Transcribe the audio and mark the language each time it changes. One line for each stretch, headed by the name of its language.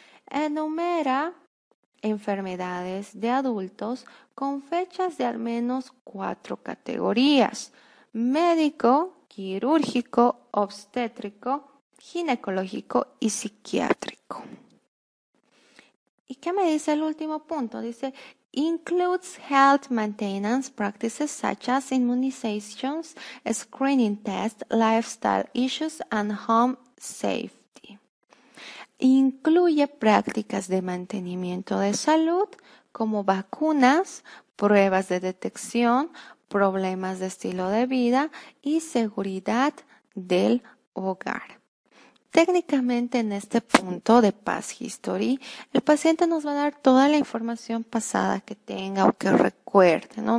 Spanish: Enumera enfermedades de adultos con fechas de al menos 4 categorías: médico, quirúrgico, obstétrico, ginecológico y psiquiátrico. ¿Y qué me dice el último punto?
English: Dice, includes health maintenance practices such as immunizations, screening tests, lifestyle issues, and home safety.
Spanish: Incluye prácticas de mantenimiento de salud como vacunas, pruebas de detección, problemas de estilo de vida y seguridad del hogar. Técnicamente en este punto de Past History, el paciente nos va a dar toda la información pasada que tenga o que recuerde, ¿no?